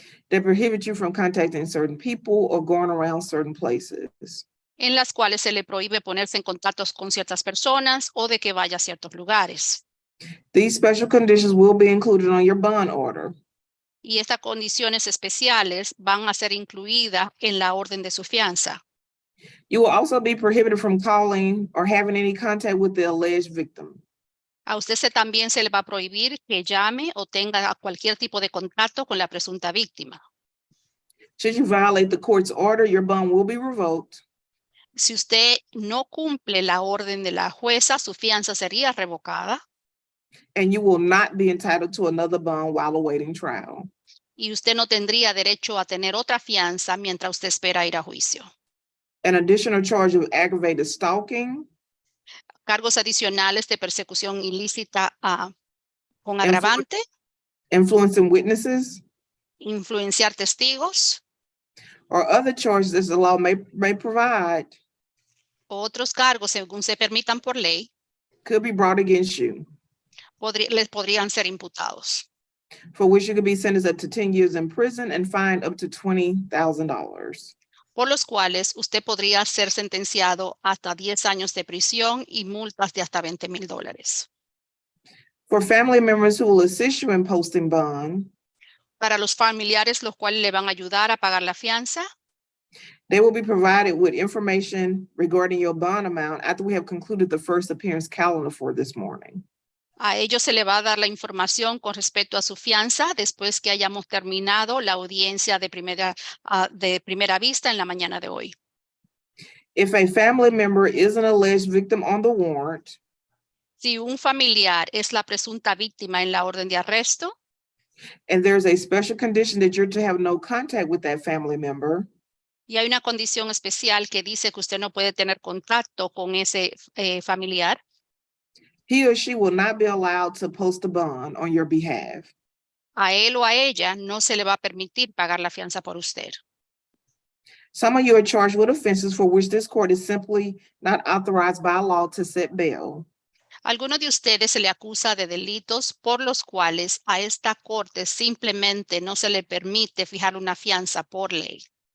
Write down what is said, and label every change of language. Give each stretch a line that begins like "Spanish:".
English: that prohibit you from contacting certain people or going around certain places.
Spanish: en las cuales se le prohíbe ponerse en contacto con ciertas personas o de que vaya a ciertos lugares.
English: These special conditions will be included on your bond order.
Spanish: Y estas condiciones especiales van a ser incluidas en la orden de su fianza.
English: You will also be prohibited from calling or having any contact with the alleged victim.
Spanish: A usted también se le va a prohibir que llame o tenga cualquier tipo de contacto con la presunta víctima.
English: Should you violate the court's order, your bond will be revoked.
Spanish: Si usted no cumple la orden de la jueza, su fianza sería revocada
English: And you will not be entitled to another bond while awaiting trial.
Spanish: y usted no tendría derecho a tener otra fianza mientras usted espera ir a juicio.
English: An additional charge of aggravated stalking,
Spanish: Cargos adicionales de persecución ilícita con agravante,
English: influencing witnesses,
Spanish: influenciar testigos,
English: or other charges as the law may provide
Spanish: otros cargos según se permitan por ley,
English: could be brought against you,
Spanish: les podrían ser imputados,
English: for which you could be sentenced up to 10 years in prison and fined up to $20,000.
Spanish: por los cuales usted podría ser sentenciado hasta 10 años de prisión y multas de hasta $20,000.
English: For family members who will assist you in posting bond,
Spanish: Para los familiares los cuales le van a ayudar a pagar la fianza,
English: they will be provided with information regarding your bond amount after we have concluded the first appearance calendar for this morning.
Spanish: a ellos se le va a dar la información con respecto a su fianza después que hayamos terminado la audiencia de primera vista en la mañana de hoy.
English: If a family member is an alleged victim on the warrant,
Spanish: Si un familiar es la presunta víctima en la orden de arresto
English: and there's a special condition that you're to have no contact with that family member,
Spanish: y hay una condición especial que dice que usted no puede tener contacto con ese familiar,
English: he or she will not be allowed to post a bond on your behalf.
Spanish: a él o a ella no se le va a permitir pagar la fianza por usted.
English: Some of you are charged with offenses for which this court is simply not authorized by law to set bail.
Spanish: Algunos de ustedes se le acusa de delitos por los cuales a esta corte simplemente no se le permite fijar una fianza por ley.